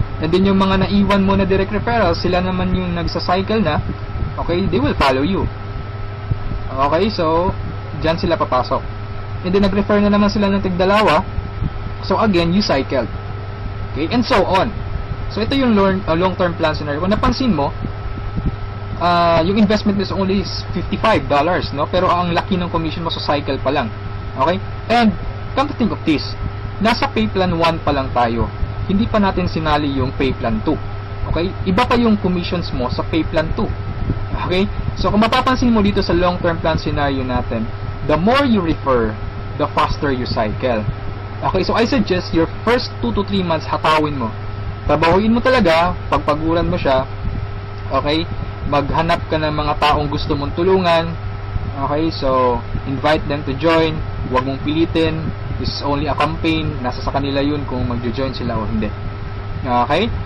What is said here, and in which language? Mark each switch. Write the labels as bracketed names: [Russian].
[Filipino] And then yung mga naiwan mo na direct referrals, sila naman yung nagsa-cycle na. Okay? [English] They will follow you. [Filipino] Okay? So, dyan sila papasok. And then, nag-refer na naman sila ng tig-dalawa. [English] So, again, you cycle. Okay? And so on. So, ito yung long-term plan scenario. [Filipino] Kung napansin mo, yung investment is only $55, no? Pero ang laki ng commission mo sa cycle pa lang. [English] Okay? [Filipino] And, come to think of this, nasa pay plan 1 pa lang tayo. Hindi pa natin sinali yung pay plan 2. Okay? Iba pa yung commissions mo sa pay plan 2. Okay? So, kung mapapansin mo dito sa long-term plan scenario natin, [English] the more you refer, the faster you cycle. [Filipino] Okay? [English] So, I suggest your first 2 to 3 months, [Filipino] hatawin mo. Trabahuin mo talaga, pagpaguran mo siya. Okay? Maghanap ka ng mga taong gusto mong tulungan. [English] Okay? So, invite them to join. [Filipino] Huwag mong pilitin. [English] This is only a campaign. [Filipino] Nasa sa kanila yun kung mag-join sila o hindi. Okay?